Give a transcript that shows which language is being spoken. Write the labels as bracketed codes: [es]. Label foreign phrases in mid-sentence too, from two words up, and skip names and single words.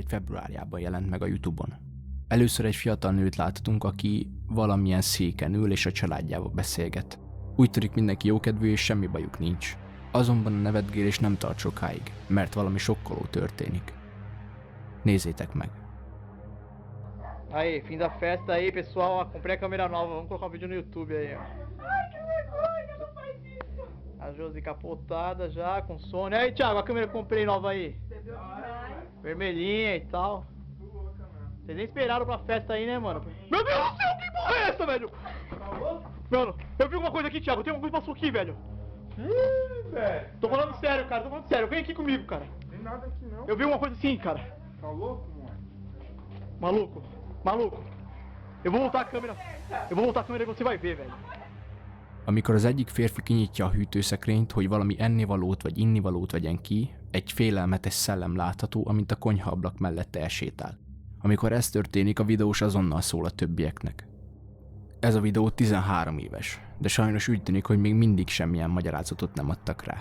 [hu] februárjában jelent meg a YouTube-on. Először egy fiatal nőt láthatunk, aki valamilyen széken ül és a családjával beszélget. Úgy tűnik mindenki jókedvű és semmi bajuk nincs. Azonban a nevetgélés nem tart sokáig, mert valami sokkoló történik. Nézzétek meg! [pt] Aí, fim da festa aí, pessoal, ó, comprei a câmera nova, vamos colocar um vídeo no YouTube aí, ó. Ai, que vergonha, não faz isso! A Josi capotada já, com sono. Aí, Thiago, a câmera que eu comprei nova aí. Entendeu demais? Vermelhinha e tal. Vocês nem esperaram pra festa aí, né, mano? Meu Deus do céu, que porra é essa, velho? Mano, eu vi alguma coisa aqui, Thiago, tem alguma coisa que passou aqui, velho. Ih, velho. Tô falando sério, cara, tô falando sério. Vem aqui comigo, cara. Tem nada aqui não. Eu vi uma coisa assim, cara. Tá louco, mano? Maluco, maluco. Eu vou voltar a câmera. Eu vou voltar a câmera e você vai ver, velho. [hu] Amikor az egyik férfi kinyitja a hűtőszekrényt, hogy valami ennivalót vagy innivalót vegyen ki, egy félelmetes szellem látható, amint a konyhaablak mellett elsétál. Amikor ez történik, a videós azonnal szól a többieknek. Ez a videó 13 éves, de sajnos úgy tűnik, hogy még mindig semmilyen magyarázatot nem adtak rá.